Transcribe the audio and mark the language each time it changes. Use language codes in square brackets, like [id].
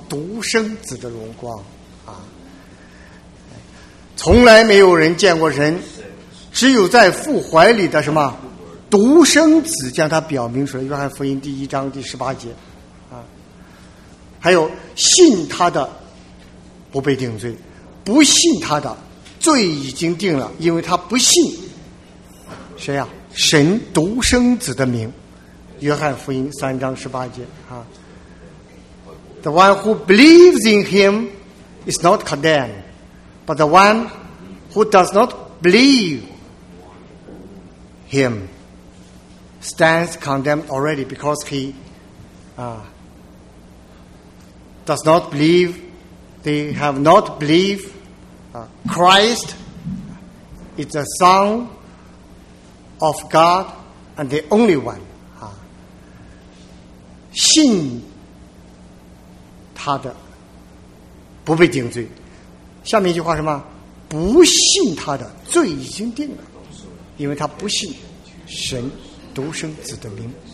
[zh] 独生子的荣光啊！从来没有人见过神，只有在父怀里的什么独生子将他表明出来。约翰福音第一章第十八节啊，还有信他的不被定罪，不信他的罪已经定了，因为他不信谁呀？神独生子的名。约翰福音三章十八节啊， [en] The one who believes in him is not condemned, but the one who does not believe him stands condemned already, because he does not believe, they have not believed Christ is the Son of God and the only one. [zh] 信他的不被定罪，下面一句话什么？不信他的罪已经定了，因为他不信神独生子的名。